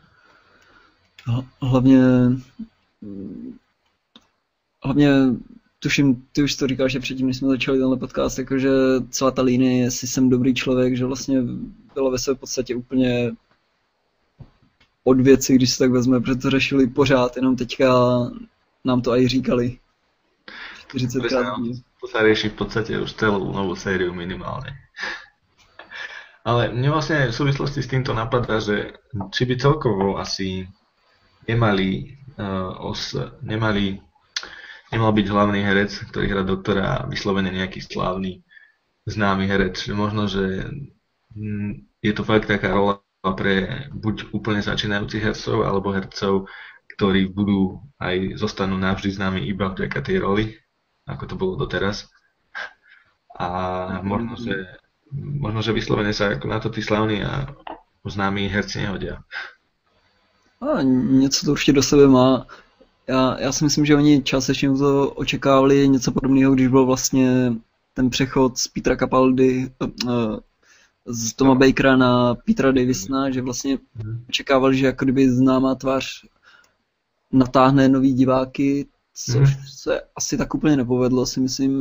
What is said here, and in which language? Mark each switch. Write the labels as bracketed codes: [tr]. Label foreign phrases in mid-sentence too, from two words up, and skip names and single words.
[cs] Hlavně tuším, ty už to říkal, že předtím, než jsme začali tenhle podcast, jakože celá ta linie, jestli jsem dobrý člověk, že vlastně bylo ve své podstatě úplně od věci, když se tak vezme, protože to řešili pořád, jenom teďka nám to aj říkali. 40krát. [sk] To sa rieši v podstate už celú novú sériu minimálne. Ale mne vlastne v súvislosti s týmto napadá, že či by celkovo asi nemal byť hlavný herec, ktorý hrá doktora, vyslovene nejaký slávny, známy herec. Možno, že je to fakt taká rola pre buď úplne začínajúcich hercov, alebo hercov, ktorí budú aj zostanú navždy známi iba vďaka tej roli, ako to bolo doteraz. A možno, že vyslovene sa ako na to tí slavní a známí herci nehodia. [cs] A něco to určitě do sebe má. Já si myslím, že oni částečně to očekávali něco podobného, když byl vlastně ten přechod z Petera Capaldi, z Toma Bakera na Petera Davisona, že vlastně očekávali, že jako kdyby známá tvář natáhne nový diváky, což se asi tak úplně nepovedlo, si myslím.